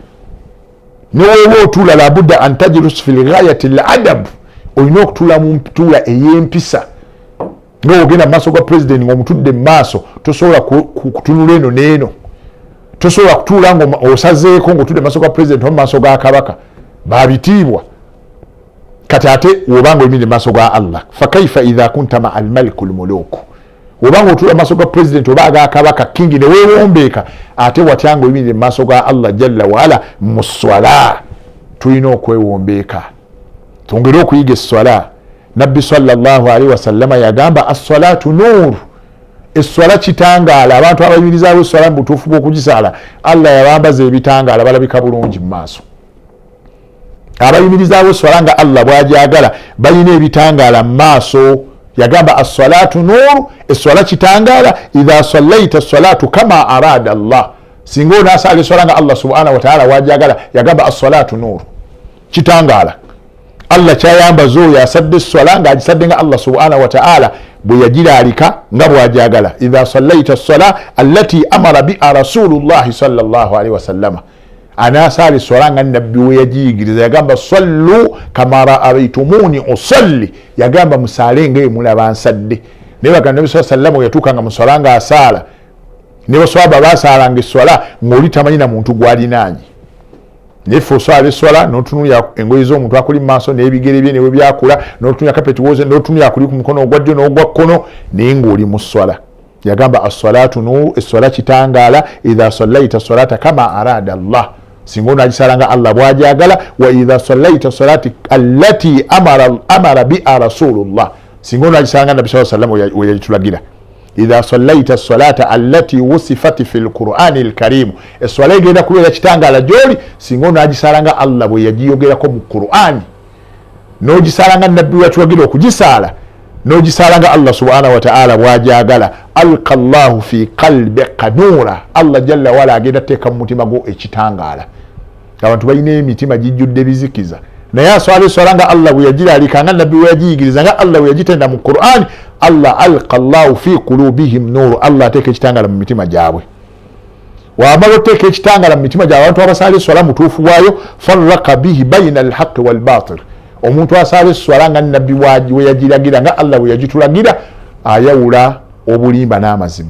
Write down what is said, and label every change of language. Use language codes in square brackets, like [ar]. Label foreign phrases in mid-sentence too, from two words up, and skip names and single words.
[lg] Neweewa otuula [ar] لا بد أن تجلس في غاية الأدب, [lg] olina okutuula mu ntuula ey'empisa. Ng'ogenda mu maaso ga president ng'omutudde mu maaso, tosobola kutunula eno n'eno. Tosobola kutuula ng'osazeeko ng'otudde mu maaso ga president oba mu maaso ga kabaka, babitiibwa. Kati ate wobanga oyimiridde mu maaso ga Allah, [ar] فكيف إذا كنت مع ملك الملوك, [lg] wobanga otuula mu maaso ga president oba aga kabaka kingi ne weewombeeka, ate watyanga oyimiridde mu maaso ga Allah [ar] جل وعلا [lg] mu swala. Tulina okwewombeeka, twongere okuyiga esswala. Nabbi [ar] صلى الله عليه وسلم [lg] yagamba [ar] الصلاة نور, [lg] esswala kitangaala. Abantu abayimirizaawo esswala mu butuufu bw'okugisaala, Allah yabambaza ebitangaala, balabika bulungi mu maaso. Abayimirizaawo esswala nga Allah bw'agyagala balina ebitangaala mu maaso. Yagamba [ar] الصلاة نور, [lg] esswala kitangaala. [ar] إذا صليت الصلاة كما أراد الله, [lg] singa onaasaala esswala nga Allah [ar] سبحانه وتعالى [lg] bw'agyagala, yagamba [ar] الصلاة نور, [lg] kitangaala. Allah kyayambaza oyo asadde esswala ng'agisadde nga Allah [ar] سبحانه وتعالى [lg] bwe yagiraalika nga bw'agyagala. [ar] إذا صليت الصلاة التي أمر بها رسول الله صلى الله عليه وسلم, [lg] anaasaala esswala nga nabbi we yagiyigiriza. [ar] Yagamba صلوا كما رأيتموني أصلي, [lg] yagamba musaale nga mulaba nsadde. Naye bagamba Nabi [ar] صلى الله عليه وسلم [lg] yatuukanga mu swala ng'asaala, ne baswahaba basaalanga esswala ng'oli tamanyi na muntu gw'alinaanye. Neffe oswala esswala n'otunulira engoye z'omuntu akuli mu maaso n'ebigere bye ne bwe byakula, n'otunulira kapeti woze, n'otunulira akuli ku mukono ogwa ddyo n'ogwa kkono, naye ng'oli mu swala. Yagamba [ar] الصلاة نور, [lg] esswala kitangaala. [ar] إذا صليت الصلاة كما أراد الله, [lg] singa onaagisaala nga Allah bw'agyagala. [ar] وإذا صليت الصلاة التي أمر بها رسول الله, [lg] singa onaagisaala nga Nabbi [ar] صلى الله عليه وسلم [lg] we yagitulagira. [ar] إذا صليت الصلاة التي وصفت في القرآن الكريم, [lg] esswala egenda kubeera kitangaala gy'oli singa onaagisaala nga Allah bwe yagiyogerako mu Qur'ani, n'ogisaala nga Nabbi we yatulagira okugisaala, n'ogisaala nga Allah [ar] سبحانه وتعالى [lg] bw'agyagala. [ar] ألقى الله في قلبك نورا, [lg] Allah [ar] جل وعلا [lg] agenda teeka mu mutima gwo ekitangaala. Abantu balina emitima gijjudde bizikiza, naye aswala eswala nga Allah bwe yagiraalika nga nabbi bwe yagiyigiriza nga Allah bwe yagitenda mu Qur'an, Allah [ar] ألقى الله في قلوبهم نورا, [lg] Allah ateeka ekitangala mu mitima gyabwe. Wamala oteeka ekitangala mu mitima gyabwe abantu abasala eswala mutuufu waayo, [ar] فرق به بين الحق والباطل, [lg] omuntu asala eswala nga nabbi bwe yagiragira nga Allah bwe yagitulagira, ayawula obulimba n'amazima.